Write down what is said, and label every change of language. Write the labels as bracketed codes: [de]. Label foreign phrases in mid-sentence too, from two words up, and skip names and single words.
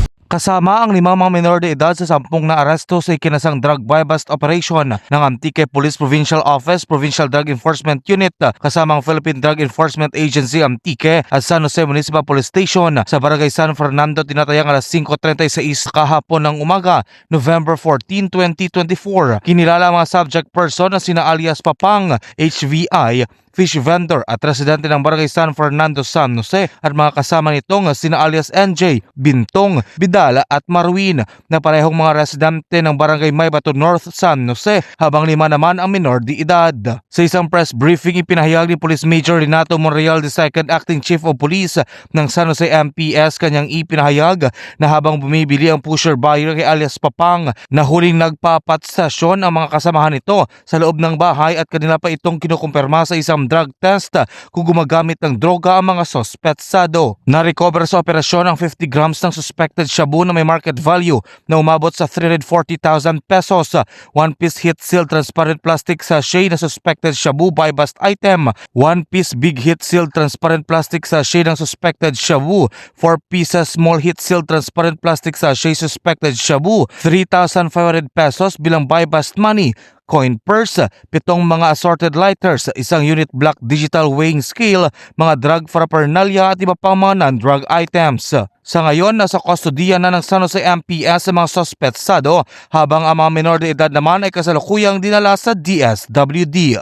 [tl] Kasama ang 5 mga menor de edad sa 10 na aresto sa ikinasang [en] drug buy-bust operation [tl] ng Antique Police Provincial Office, Provincial Drug Enforcement Unit, kasama ang Philippine Drug Enforcement Agency Antique at San Jose Municipal Police Station sa Barangay San Fernando, tinatayang alas 5:36 kahapon ng umaga, November 14, 2024. Kinilala ang mga [en] subject person [tl] na sina alias Papang, HVI, [en] fish vendor [tl] at residente ng Barangay San Fernando, San Jose at mga kasama nitong sina alias NJ, Bintong, Bidala at Marwin na parehong mga residente ng Barangay Maybato North, San Jose, habang 5 naman ang minor de edad. Sa isang press briefing, ipinahayag ni Police Major Renato Monreal, [en] the Second Acting Chief of Police [tl] ng San Jose MPS, kanyang ipinahayag na habang bumibili ang [en] pusher buyer [tl] kay alias Papang, na huling nagpapatsasyon ang mga kasamahan nito sa loob ng bahay at kanila pa itong kinukumpirma sa isang [en] drug test [tl] kung gumagamit ng droga ang mga sospetsado. Na-recover sa operasyon ang 50 grams ng suspected shabu na may [en] market value [tl] na umabot sa 340,000 pesos, [en] 1-piece heat seal transparent plastic sachet na suspected shabu buy-bust item, 1-piece big heat seal transparent plastic sachet ng suspected shabu, 4 pieces small heat seal transparent plastic sachet suspected shabu, 3,500 pesos bilang buy-bust money, coin purse, 7 mga assorted lighters, isang unit black digital weighing scale, mga drug paraphernalia [tl] at iba pang mga [en] non-drug items. [tl] Sa ngayon, nasa kustodiya na ng San Jose MPS sa mga sospetsado, habang ang mga menor de edad naman ay kasalukuyang dinala sa DSWD.